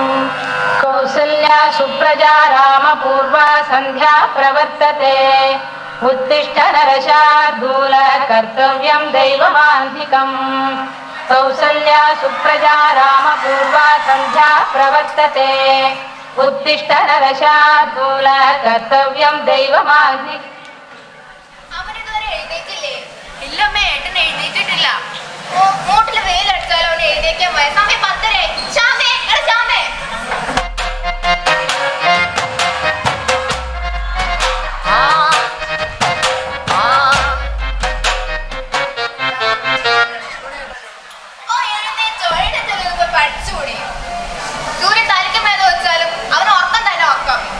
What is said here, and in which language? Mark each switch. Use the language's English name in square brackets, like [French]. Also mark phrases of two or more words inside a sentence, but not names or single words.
[Sanskrit] കൗസല്യ സുപ്രജാ രാമപൂർവ സന്ധ്യാ പ്രവർത്തത്തെ उत्तिष्ठ नरशार्दूल कर्तव्यं दैवमान्तिकम् कौसल्या सुप्रजा रामपूर्वा सन्ध्या प्रवर्तते उत्तिष्ठ नरशार्दूल कर्तव्यं दैवमान्तिकम्. [Malayalam] ഇല്ലമ്മേ, ഏട്ടൻ എഴുന്നേറ്റിട്ടില്ല. മൂട്ടില് വെയിലടിച്ചാലോ അവന് എഴുന്നേക്കാൻ പോയ സമയം 10:30. ശ്യാമേ, എടാ ശ്യാമേ. പഠിച്ചുകൂടി സൂര്യൻ തലയ്ക്ക് മേലെ വെച്ചാലും അവന് ഉറക്കം തന്നെ ഉറക്കം.